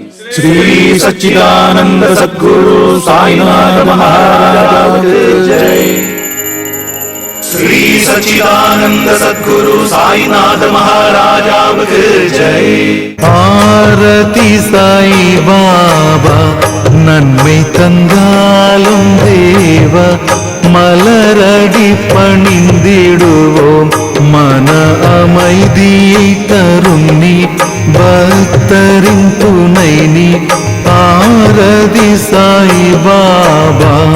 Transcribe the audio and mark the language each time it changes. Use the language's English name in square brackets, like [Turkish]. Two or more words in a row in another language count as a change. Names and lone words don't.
[Hindi] श्री सच्चिदानंद सद्गुरु साईनाथ महाराज जय। श्री सच्चिदानंद सद्गुरु साईनाथ महाराज जय। [Tamil] ஆரதி சாய் பாபா நன்மை தந்தாலும் தேவா மலரடி பணிந்திடுவோம் மன அமைதியை தரும் நீ பக்தரின் துணை நீ ஆரதி சாய் பாபா